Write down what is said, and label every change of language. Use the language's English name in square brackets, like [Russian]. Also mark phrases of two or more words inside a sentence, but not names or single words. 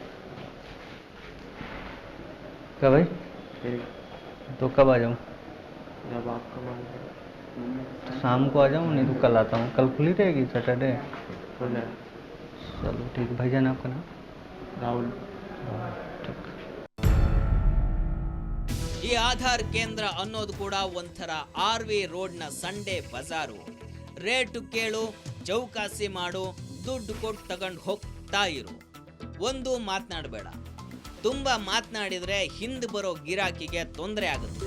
[Hindi] क्या भाई? ठीक, तो कब आ जाऊँ? जब आपका मन करे। तो शाम को आ जाऊँ, नहीं तो कल आता हूँ। कल खुली रहेगी सैटरडे? खुला है। चलो ठीक है। भाईजान आपका नाम? राहुल। ठीक। [Kannada] ಈ ಆಧಾರ್ ಕೇಂದ್ರ ಅನ್ನೋದು ಕೂಡ ಒಂಥರ RV ರೋಡ್ನ ಸಂಡೇ ಬಜಾರು. ರೇಟು ಕೇಳು, ಚೌಕಾಸಿ ಮಾಡು, ದುಡ್ಡು ಕೊಟ್ಟು ತಗೊಂಡು ಹೋಗ್ತಾ ಇರು. ಒಂದು ಮಾತನಾಡಬೇಡ. ತುಂಬ ಮಾತನಾಡಿದರೆ ಹಿಂದೆ ಬರೋ ಗಿರಾಕಿಗೆ ತೊಂದರೆ ಆಗುತ್ತೆ.